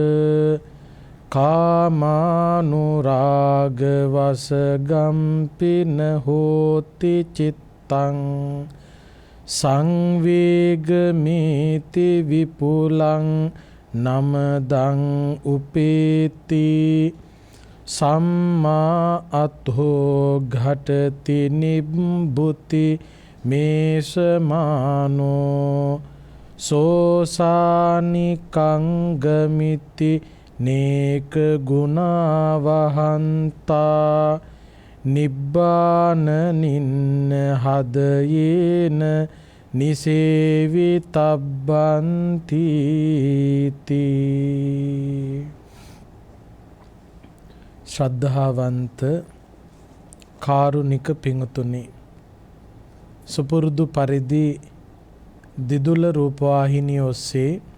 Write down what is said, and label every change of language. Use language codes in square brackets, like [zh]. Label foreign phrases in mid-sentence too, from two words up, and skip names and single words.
[pi] කාමානුරාග වසගම්පින හෝති චිත්තං සංවේගමේති විපුලං නමදං උපේති සම්මා අත්හෝ ඝටති නිබ්බුති මේසමානෝ සෝසානිකං ගමිති නේක ගුණවහන්තා නිබ්බාන නින්න හදයේන [si] නිසේවිතබ්බන්ති ශ්‍රද්ධාවන්ත කාරුණික පිංතුනි, සුපුරුදු පරිදි දිදුල රූපවාහිනිය ඔස්සේ